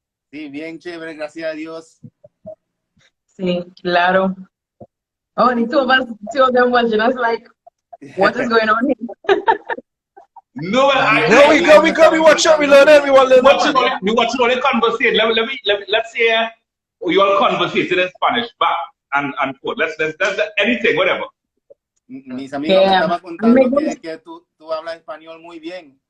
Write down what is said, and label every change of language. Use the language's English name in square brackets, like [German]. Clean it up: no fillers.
[Spanish] Sí, bien chévere, gracias a Dios. Sí, claro. [English] Oh, the two of them was just like, what is going on here? No, No, we go, we watch it, we learn it, we want to learn it. we watching all the conversation. Let's say you all conversating in Spanish, back and forth. Let's anything, whatever. [Spanish] Mis amigos me estaban contando que tú hablas español muy bien.